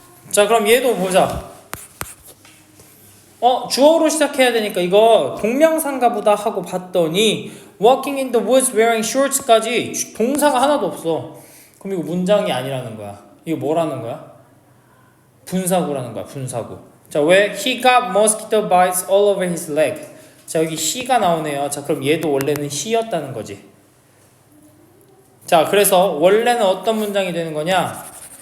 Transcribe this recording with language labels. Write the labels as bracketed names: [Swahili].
[Korean] 자, 그럼 얘도 보자. 주어로 시작해야 되니까 이거 동명사인가 보다 하고 봤더니 [English] walking in the woods wearing shorts [Korean] 까지 동사가 하나도 없어. 그럼 이거 문장이 아니라는 거야. 이거 뭐라는 거야? 분사구라는 거야. 분사구. 자, 왜? [English] He got mosquito bites all over his leg. [Korean] 자, 여기 he가 나오네요. 자, 그럼 얘도 원래는 he였다는 거지. 자, 그래서 원래는 어떤 문장이 되는 거냐?